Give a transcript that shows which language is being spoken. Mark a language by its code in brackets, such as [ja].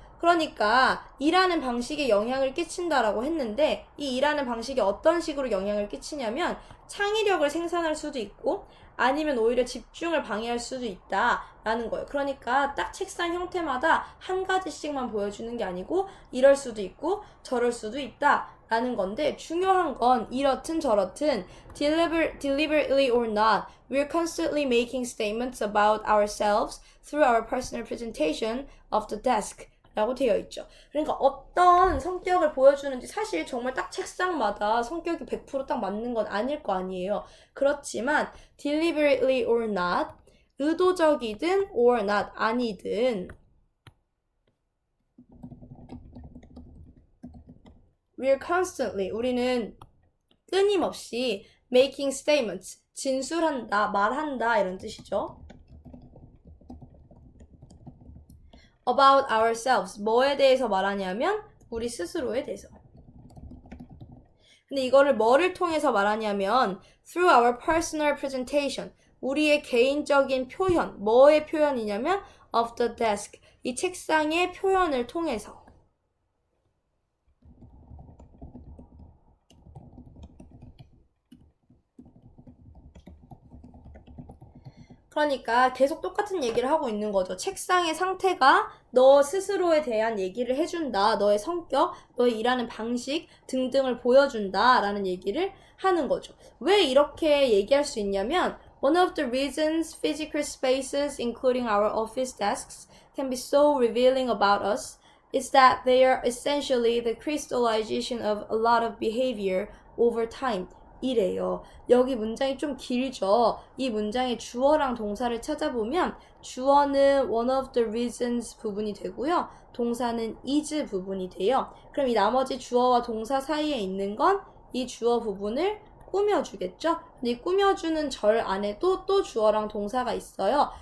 [ko] 그러니까 일하는 방식에 영향을 끼친다라고 했는데 이 일하는 방식이 어떤 식으로 영향을 끼치냐면 창의력을 생산할 수도 있고 아니면 오히려 집중을 방해할 수도 있다라는 거예요. 그러니까 딱 책상 형태마다 한 가지씩만 보여주는 게 아니고 이럴 수도 있고 저럴 수도 있다. 라는 건데 중요한 건 이렇든 저렇든 [en] deliberately or not, we're constantly making statements about ourselves through our personal presentation of the desk [ko] 라고 되어 있죠. 그러니까 어떤 성격을 보여주는지 사실 정말 딱 책상마다 성격이 100% 딱 맞는 건 아닐 거 아니에요. 그렇지만 [en] deliberately or not, [ko] 의도적이든 [en] or not, [ko] 아니든 [en] we're constantly, [ko] 우리는 끊임없이 [en] making statements, [ko] 진술한다, 말한다 이런 뜻이죠. [en] about ourselves, [ko] 뭐에 대해서 말하냐면 우리 스스로에 대해서. 근데 이거를 뭐를 통해서 말하냐면 [en] through our personal presentation. [ko] 우리의 개인적인 표현. 뭐의 표현이냐면 [en] of the desk. [ko] 이 책상의 표현을 통해서. 그러니까 계속 똑같은 얘기를 하고 있는 거죠. 책상의 상태가 너 스스로에 대한 얘기를 해준다. 너의 성격, 너의 일하는 방식 등등을 보여준다. 라는 얘기를 하는 거죠. 왜 이렇게 얘기할 수 있냐면 [en] One of the reasons physical spaces, including our office desks, can be so revealing about us is that they are essentially the crystallization of a lot of behavior over time. [ko] 이래요. 여기 문장이 좀 길죠. 이 문장의 주어랑 동사를 찾아보면 주어는 [en] one of the reasons [ko] 부분이 되고요. 동사는 is 부분이 돼요. 그럼 이 나머지 주어와 동사 사이에 있는 건 이 주어 부분을 꾸며주겠죠? 근데 이 꾸며주는 절 안에도 또 주어랑 동사가 있어요.